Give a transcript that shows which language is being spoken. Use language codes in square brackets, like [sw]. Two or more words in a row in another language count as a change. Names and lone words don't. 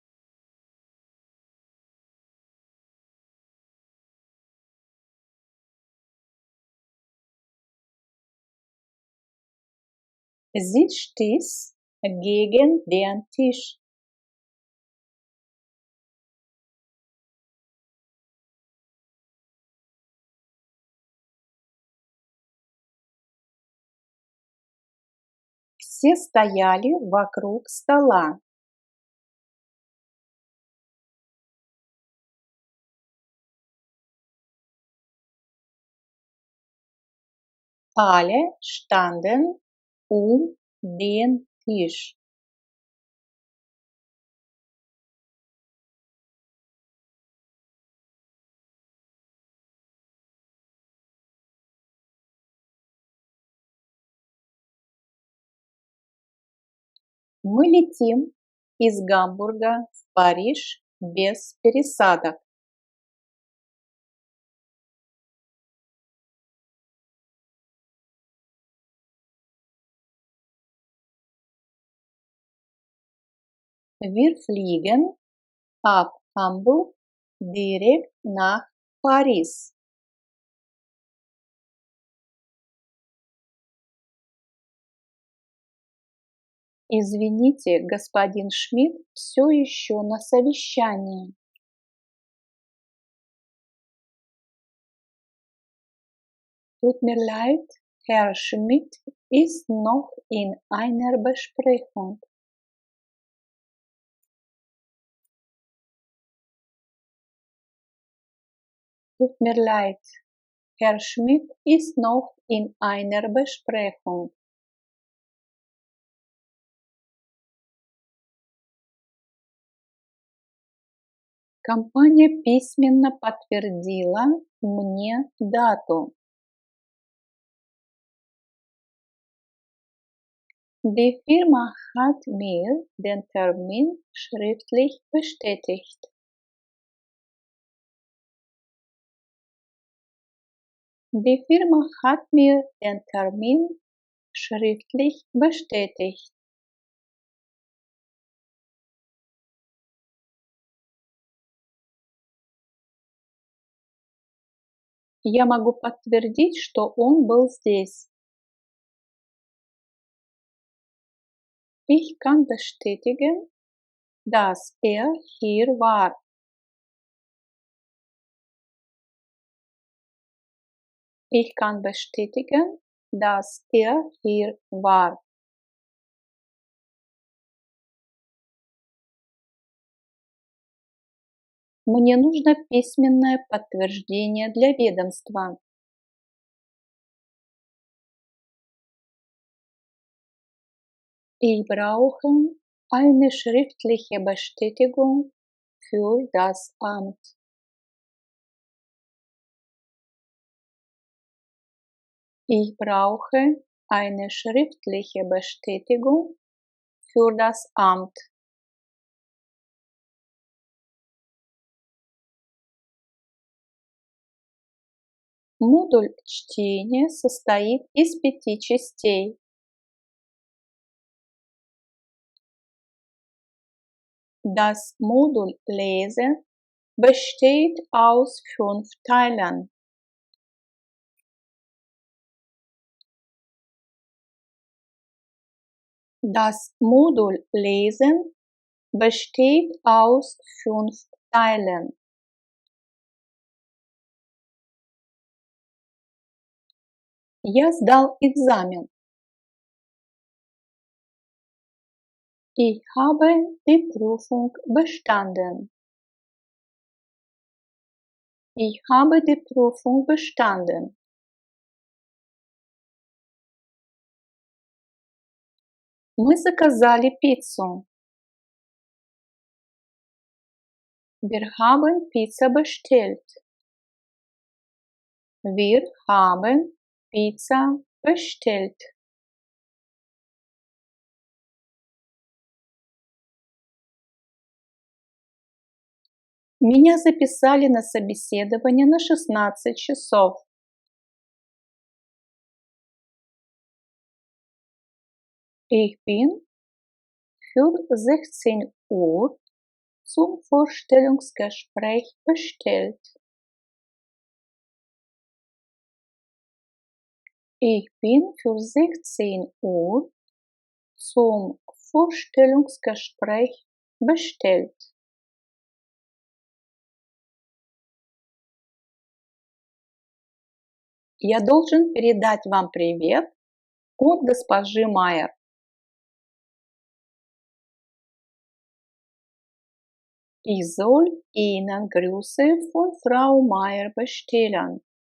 [de] Sie stieß gegen den Tisch. [ru] Все стояли вокруг стола. [de] Alle standen um den Tisch. [ru] Мы летим из Гамбурга в Париж без пересадок. [de] Wir fliegen ab Hamburg direkt nach Paris. [ru] Извините, господин Шмидт все еще на совещании. [de] Tut mir leid, Herr Schmidt ist noch in einer Besprechung. Tut mir leid, Herr Schmidt ist noch in einer Besprechung. [ru] Компания письменно подтвердила мне дату. [de] Die Firma hat mir den Termin schriftlich bestätigt. Die Firma hat mir den Termin schriftlich bestätigt. [ru] Я могу подтвердить, что он был здесь. [de] Ich kann bestätigen, dass er hier war. Ich kann bestätigen, dass er hier war. [ru] Мне нужно письменное подтверждение для ведомства. [de] Ich brauche eine schriftliche Bestätigung für das Amt. Ich brauche eine schriftliche Bestätigung für das Amt. [ru] Модуль чтения состоит из 5 частей. [de] Das Modul Lesen besteht aus 5 Teilen. Das Modul Lesen besteht aus 5 Teilen. [ru] Я сдал экзамен. [de] Ich habe die Prüfung bestanden. Ich habe die Prüfung bestanden. [ru] Мы заказали пиццу. [de] Wir haben Pizza bestellt. Wir haben Pizza bestellt. [ru] Меня записали на собеседование на 16 часов. [de] Ich bin für 16 Uhr zum Vorstellungsgespräch bestellt. Ich bin für 16 Uhr zum Vorstellungsgespräch bestellt. [ru] Я должен передать вам привет от госпожи Майер. [de] Ich soll Ihnen Grüße von Frau Meier bestellen.